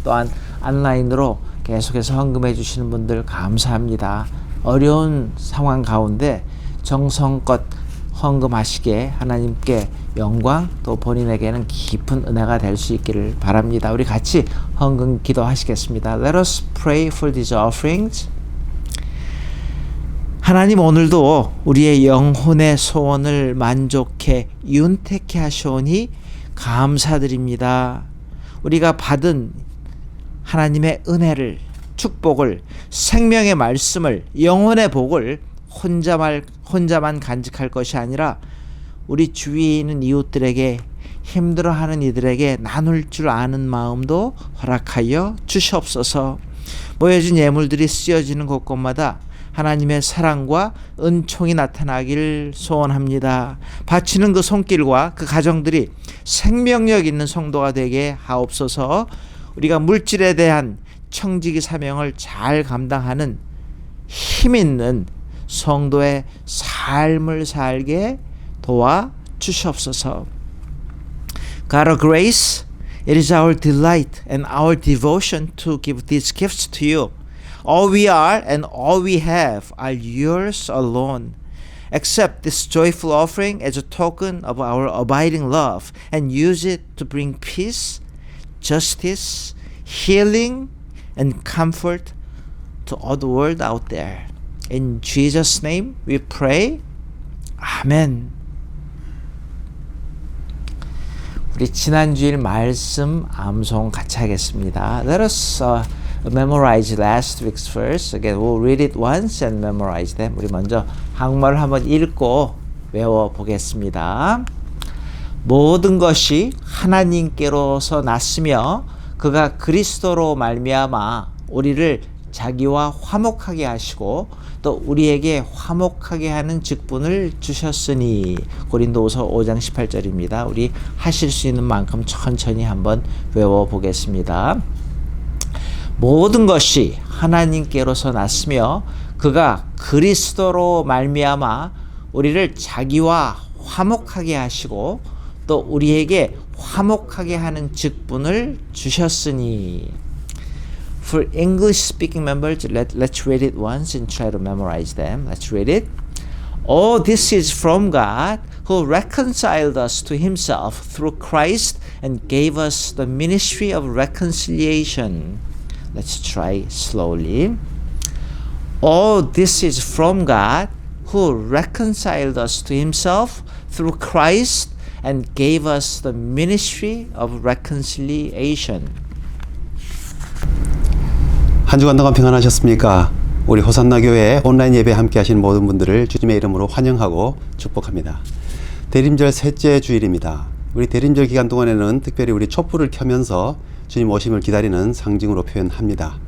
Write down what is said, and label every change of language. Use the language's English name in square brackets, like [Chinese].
[Korean] 또한 온라인으로 계속해서 헌금해 주시는 분들 감사합니다. 어려운 상황 가운데 정성껏 헌금하시게 하나님께 영광 또 본인에게는 깊은 은혜가 될 수 있기를 바랍니다. 우리 같이 헌금 기도하시겠습니다. [English] Let us pray for these offerings. [Korean] 하나님 오늘도 우리의 영혼의 소원을 만족해 윤택케 하시오니 감사드립니다. 우리가 받은 하나님의 은혜를 축복을 생명의 말씀을 영혼의 복을 혼자만 간직할 것이 아니라 우리 주위에 있는 이웃들에게 힘들어하는 이들에게 나눌 줄 아는 마음도 허락하여 주시옵소서. 모여진 예물들이 쓰여지는 곳곳마다 하나님의 사랑과 은총이 나타나기를 소원합니다. 바치는 그 손길과 그 가정들이 생명력 있는 성도가 되게 하옵소서. 우리가 물질에 대한 청지기 사명을 잘 감당하는 힘 있는 성도의 삶을 살게 도와 주시옵소서. [English] God of grace, it is our delight and our devotion to give these gifts to you. All we are and all we have are yours alone. Accept this joyful offering as a token of our abiding love and use it to bring peace, justice, healing, and comfort to all the world out there. In Jesus' name we pray. 아멘. [Korean] 우리 지난주일 말씀 암송 같이 하겠습니다. [English] Let us memorize last week's verse. Again, we'll read it once and memorize them. [Korean] 우리 먼저 한국말을 한번 읽고 외워 보겠습니다. 모든 것이 하나님께로서 났으며 그가 그리스도로 말미암아 우리를 자기와 화목하게 하시고 또 우리에게 화목하게 하는 직분을 주셨으니. 고린도후서 5장 18절입니다. 우리 하실 수 있는 만큼 천천히 한번 외워보겠습니다. 모든 것이 하나님께로서 났으며 그가 그리스도로 말미암아 우리를 자기와 화목하게 하시고 또 우리에게 화목하게 하는 직분을 주셨으니. [English] For English speaking members, let's read it once and try to memorize them. Let's read it. All this is from God who reconciled us to himself through Christ and gave us the ministry of reconciliation. Let's try slowly. All this is from God who reconciled us to himself through Christ and gave us the ministry of reconciliation. [Korean] 한 주간 동안 평안하셨습니까? 우리 호산나 교회 온라인 예배 함께 하시는 모든 분들을 주님의 이름으로 환영하고 축복합니다. 대림절 셋째 주일입니다. 우리 대림절 기간 동안에는 특별히 우리 촛불을 켜면서 주님 오심을 기다리는 상징으로 표현합니다.